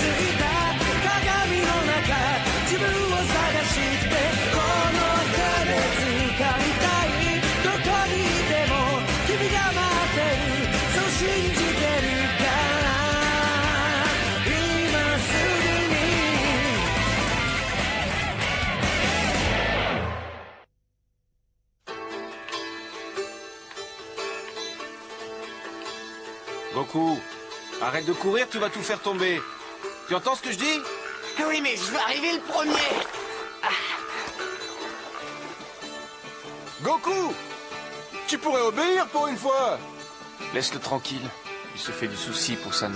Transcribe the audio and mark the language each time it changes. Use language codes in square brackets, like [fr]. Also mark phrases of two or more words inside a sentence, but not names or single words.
[ja] いた鏡の中自分を探してこの手で掴みたいどこにいても君が待ってるそう信じてるから今すぐに [fr] Goku, arrête de courir, tu vas tout faire tomber. Tu entends ce que je dis? Oui, mais je vais arriver le premier. Goku! Tu pourrais obéir pour une fois! Laisse-le tranquille. Il se fait du souci pour Sanzo.